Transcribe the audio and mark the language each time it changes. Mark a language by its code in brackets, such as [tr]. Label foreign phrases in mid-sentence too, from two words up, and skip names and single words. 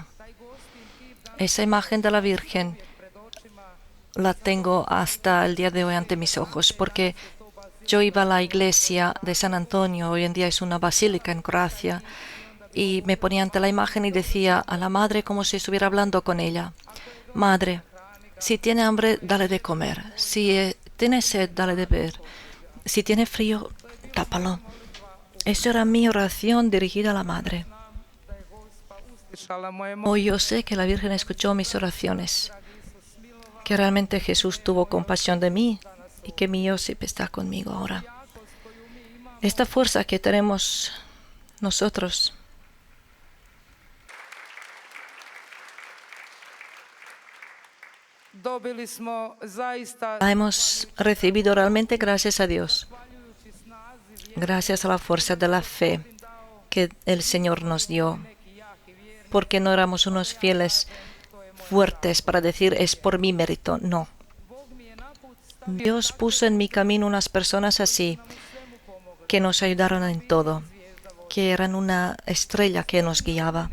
[es] Esa imagen de la Virgen la tengo hasta el día de hoy ante mis ojos, porque yo iba a la iglesia de San Antonio, hoy en día es una basílica en Croacia, y me ponía ante la imagen y decía a la Madre como si estuviera hablando con ella: Madre, si tiene hambre, dale de comer, si tiene sed, dale de beber, si tiene frío, tápalo. Esa era mi oración dirigida a la Madre. [hr] slušala moje [es] Hoy yo sé que la Virgen escuchó mis oraciones, que realmente Jesús tuvo compasión de mí y que mi Josip está conmigo ahora. Esta fuerza que tenemos nosotros [hr] dobili smo zaista [es] la hemos recibido realmente gracias a Dios, gracias a la fuerza de la fe que el Señor nos dio, porque no éramos unos fieles fuertes para decir es por mi mérito, no. Dios puso en mi camino unas personas así, que nos ayudaron en todo, que eran una estrella que nos guiaba.